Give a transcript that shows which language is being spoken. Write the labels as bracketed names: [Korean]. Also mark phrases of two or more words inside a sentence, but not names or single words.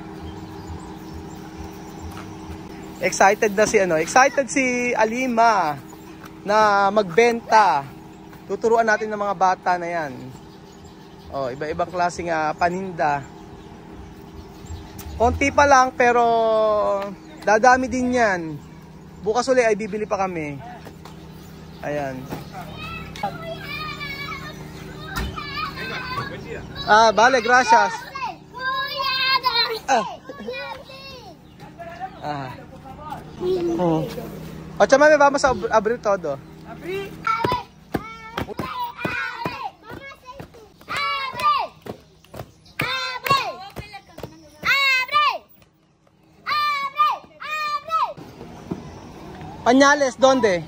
[Filipino] Excited si Alima na magbenta. Tuturuan natin ng mga bata na yan. Oh, iba-ibang klaseng paninda. Konti pa lang pero dadami din yan. Bukas ulit ay bibili pa kami. Ayan. [Spanish] Vale, gracias. O chamame, vamos a abrir todo. Abrir. Pañales, ¿dónde?